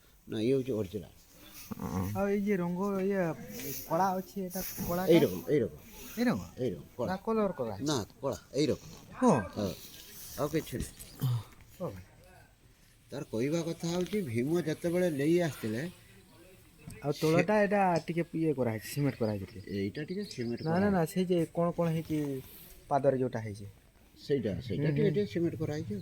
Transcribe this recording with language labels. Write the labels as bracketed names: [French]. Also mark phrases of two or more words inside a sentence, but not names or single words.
[Bangla] না ইয়ে হচ্ছে অরিজিনাল। আর এই যে রঙ ইয়ে কড়া আছে এটা কড়া এইরকম এইরকম এরকম এইরকম কড়া, না কলর করা না কড়া এইরকম। [Odia] ହଁ ହଁ ଆଉ କିଛି ନାହିଁ। ଓ ଭାଇ ତାର କହିବା କଥା ହେଉଛି ଭୀମ ଯେତେବେଳେ ନେଇ ଆସିଥିଲେ ଆଉ ତଳଟା ଏଇଟା ଟିକେ ଇଏ କରାହେଇଛି ସିମେଣ୍ଟ କରାହେଇଛି ଟିକେ ଏଇଟା ଟିକେ ସିମେଣ୍ଟ ନା କରା ନା ନା ସେଇ ଯେ କ'ଣ ହେଇଛି ପାଦରେ ଯୋଉଟା ହେଇଛି ସେଇଟା ସେଇଟା ଟିକେ ଟିକେ ସିମେଣ୍ଟ କରାହେଇଛି।